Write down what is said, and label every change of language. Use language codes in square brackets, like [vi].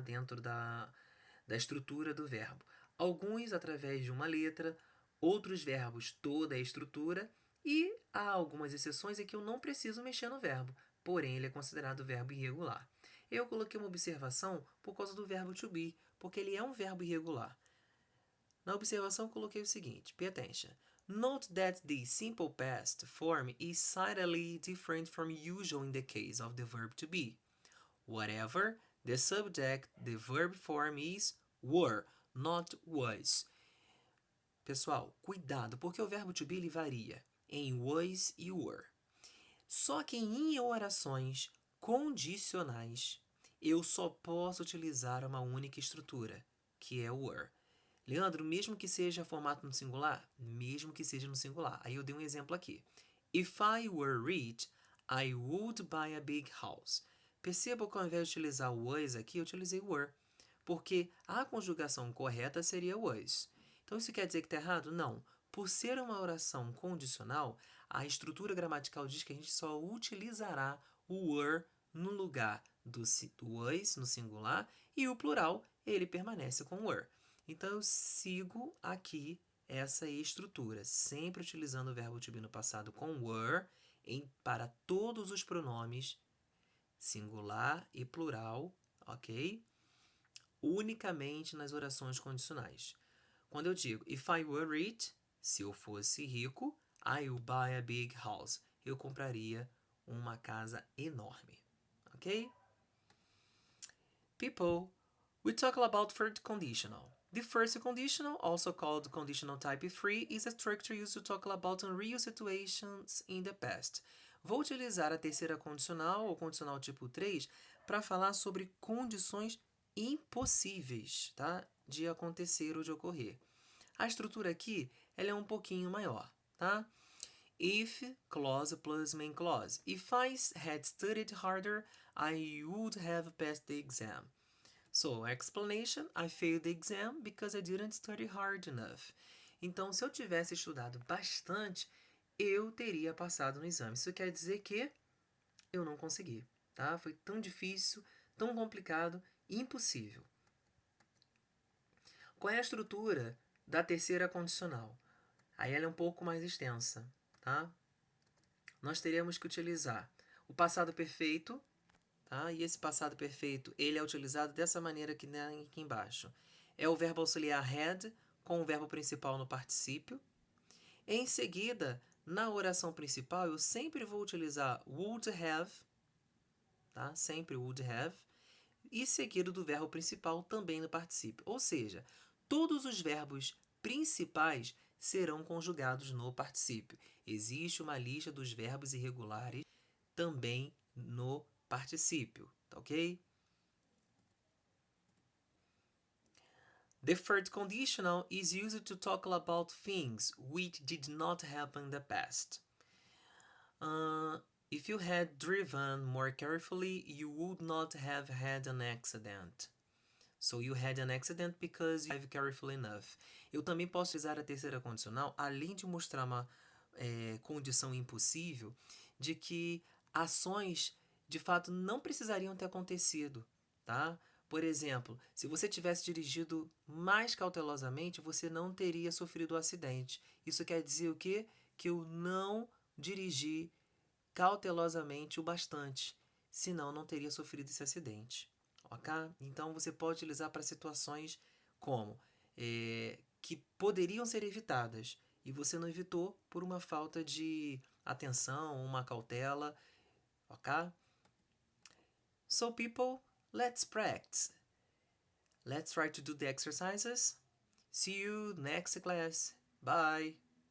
[pt] Dentro da estrutura do verbo. Alguns através de uma letra, outros verbos toda a estrutura, e há algumas exceções em que eu não preciso mexer no verbo, porém ele é considerado verbo irregular. Eu coloquei uma observação por causa do verbo to be, porque ele é um verbo irregular. Na observação, eu coloquei o seguinte, [en] pay attention. Note that the simple past form is slightly different from usual in the case of the verb to be. Whatever the subject, the verb form is were, not was. [pt] Pessoal, cuidado, porque o verbo to be ele varia em was e were. Só que em orações condicionais, eu só posso utilizar uma única estrutura, que é o were. Leandro, mesmo que seja formato no singular? Mesmo que seja no singular. Aí eu dei um exemplo aqui. [en] If I were rich, I would buy a big house. [pt] Perceba que ao invés de utilizar o was aqui, eu utilizei were. Porque a conjugação correta seria was. Então isso quer dizer que está errado? Não. Por ser uma oração condicional, a estrutura gramatical diz que a gente só utilizará o were no lugar do was, no singular, e o plural, ele permanece com were. Então, eu sigo aqui essa estrutura, sempre utilizando o verbo to be no passado com were para todos os pronomes singular e plural, ok? Unicamente nas orações condicionais. Quando eu digo [en] if I were rich, [pt] se eu fosse rico, [en] I will buy a big house. [pt] Eu compraria uma casa enorme. Ok? [en] People, we talk about third conditional. The first conditional, also called conditional type 3, is a structure used to talk about unreal situations in the past. [pt] Vou utilizar a terceira condicional, ou condicional tipo 3, para falar sobre condições impossíveis, tá? De acontecer ou de ocorrer. A estrutura aqui, ela é um pouquinho maior, tá? [en] If clause plus main clause. If I had studied harder, I would have passed the exam. So, explanation, I failed the exam because I didn't study hard enough. [pt] Então, se eu tivesse estudado bastante, eu teria passado no exame. Isso quer dizer que eu não consegui, tá? Foi tão difícil, tão complicado, impossível. Qual é a estrutura da terceira condicional? Aí ela é um pouco mais extensa, tá? Nós teremos que utilizar o passado perfeito, tá? E esse passado perfeito, ele é utilizado dessa maneira aqui embaixo. É o verbo auxiliar had com o verbo principal no particípio. Em seguida, na oração principal, eu sempre vou utilizar would have, tá? Sempre would have, e seguido do verbo principal também no particípio. Ou seja, todos os verbos principais serão conjugados no particípio. Existe uma lista dos verbos irregulares também no particípio, tá ok? [en] The third conditional is used to talk about things which did not happen in the past. If you had driven more carefully, you would not have had an accident. So you had an accident because you drove carefully enough. [pt] Eu também posso usar a terceira condicional, além de mostrar uma condição impossível, de que ações de fato não precisariam ter acontecido, tá? Por exemplo, se você tivesse dirigido mais cautelosamente, você não teria sofrido o acidente. Isso quer dizer o quê? Que eu não dirigi cautelosamente o bastante, senão não teria sofrido esse acidente. Ok? Então você pode utilizar para situações como que poderiam ser evitadas e você não evitou por uma falta de atenção, uma cautela. Ok? [en] So people, let's practice. Let's try to do the exercises. See you next class. Bye.